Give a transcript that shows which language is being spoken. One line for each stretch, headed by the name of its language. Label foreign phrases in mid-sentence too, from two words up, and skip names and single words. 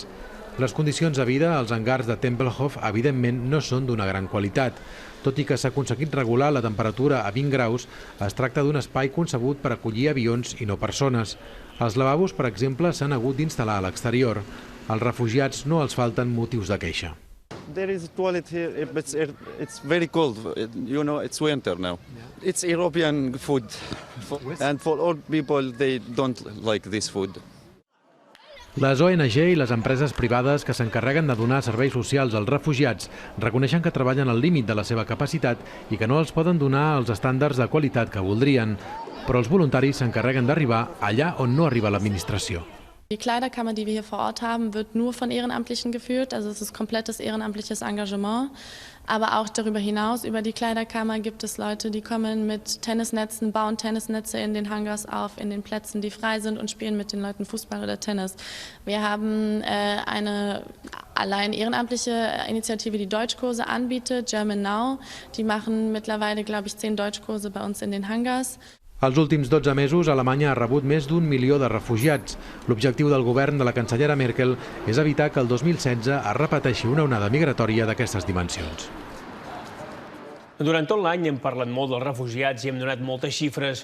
Catalan: Les condicions de vida als hangars de Tempelhof, evidentment, no són d'una gran qualitat. Tot i que s'ha aconseguit regular la temperatura a 20 graus, es tracta d'un espai concebut per acollir avions i no persones. Els lavabos, per exemple, s'han hagut d'instal·lar a l'exterior. Als refugiats no els falten motius de queixa.
English: There is a toilet here, but it's very cold. You know, it's winter now. It's European food, and for old people, they don't like this food.
Catalan: Les ONG i les empreses privades que s'encarreguen de donar serveis socials als refugiats reconeixen que treballen al límit de la seva capacitat i que no els poden donar els estàndards de qualitat que voldrien. Però els voluntaris s'encarreguen d'arribar allà on no arriba l'administració.
German: Die Kleiderkammer, die wir hier vor Ort haben, wird nur von Ehrenamtlichen geführt. Also es ist komplettes ehrenamtliches Engagement. Aber auch darüber hinaus, über die Kleiderkammer, gibt es Leute, die kommen mit Tennisnetzen, bauen Tennisnetze in den Hangars auf, in den Plätzen, die frei sind und spielen mit den Leuten Fußball oder Tennis. Wir haben eine allein ehrenamtliche Initiative, die Deutschkurse anbietet, German Now. Die machen mittlerweile, glaube ich, 10 Deutschkurse bei uns in den Hangars.
Catalan: Els últims 12 mesos, Alemanya ha rebut més d'1 milió de refugiats. L'objectiu del govern de la cancellera Merkel és evitar que el 2016 es repeteixi una onada migratòria d'aquestes dimensions. Durant tot l'any hem parlat molt dels refugiats i hem donat moltes xifres.